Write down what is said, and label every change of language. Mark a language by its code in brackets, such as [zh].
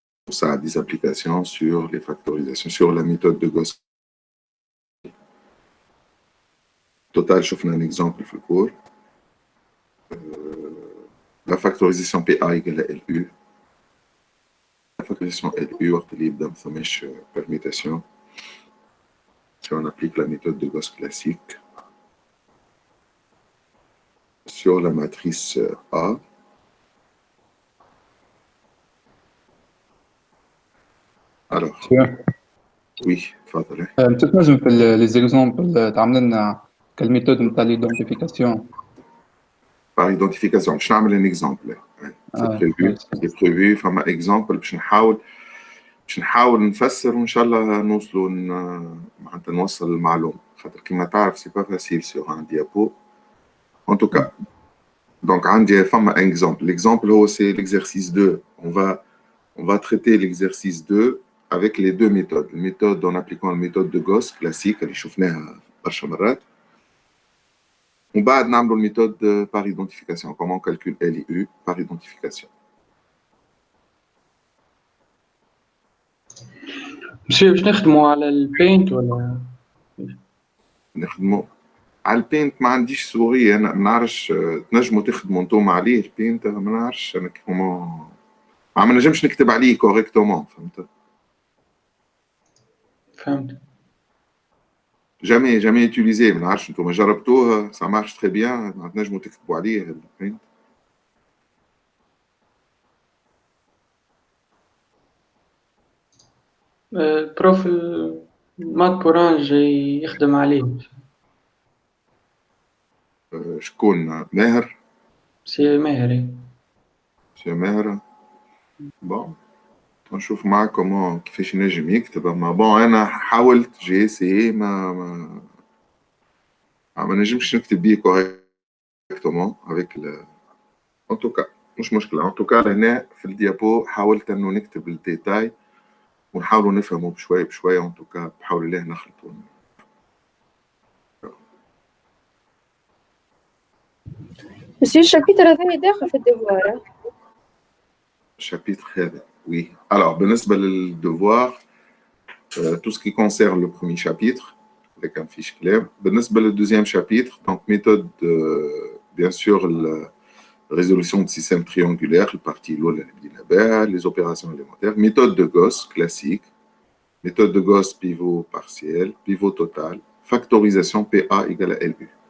[fr] Ça a des applications sur les factorisations, sur la méthode de Gauss. Total, je fais un exemple [ar] في الكور. [fr] La factorisation PA égale à LU. La factorisation LU, [ar] وقت اللي يبدا ما ثماش permutation. [fr] Si on applique la méthode de Gauss classique sur la matrice A. Alors, oui, [ar] تفضل. تنجم في لي زيكزامبل تعمل لنا كالميثود نتاع ليدونتيفيكاسيون. [fr] Par identification, [ar] باش نعمل ان اكزامبل. [fr] C'est prévu [ar] فما اكزامبل باش نحاول نفسر وان شاء الله نوصلوا معناتها نوصل المعلومه خاطر كيما تعرف سي با فاسيل سور ان ديابو. [fr] En tout cas, donc [ar] عندي فما اكزامبل. [fr] L'exemple هو c'est l'exercice 2. On va traiter l'exercice 2 avec les deux méthodes. La méthode en appliquant la méthode de Gauss classique [ar] اللي شفناها برشا مرات. ومن بعد نعملوا الميثود [fr] par identification. Comment on calcule LU par identification. [ar] ماشي باش نخدموا على البينت ولا نخدموا على البينت؟ ما عنديش سوري انا، ما نعرفش. تنجموا تخدموا انتم عليه البينت، ما نعرفش انا كيفما ما نجمش نكتب عليه كوريكتومون. فهمت. [fr] jamais utilisé. [ar] ما نعرفش انتم جربتوه [fr] ça marche très bien. [ar] تنجموا تكتبوا عليه البينت. بروف مات بورانج يخدم عليه. شكون؟ ماهر؟ سي ماهر. سي ماهر. بون نشوف معكم كيفاش نجم يكتب. اما بون انا حاولت جي سي ما نجمش نكتب بيه كوريكتومون افيك ان توكا. مش مشكله. ان توكا هنا في الديابو حاولت انه نكتب الديتاي ونحاولوا نفهموا بشويه بشويه. ان توكا بحاول الله نخلطوا. بس الشابيتر هذا داخل في الديفوار. الشابيتر هذا oui. [fr] Alors [ar] بالنسبه للديفوار [fr] tout ce qui concerne le premier chapitre avec un fiche clair. [ar] بالنسبه للدوزيام [fr] chapitre donc méthode bien sûr résolution de système triangulaire, le parti les opérations élémentaires, méthode de Gauss classique, méthode de Gauss pivot partiel, pivot total, factorisation PA égale à LU.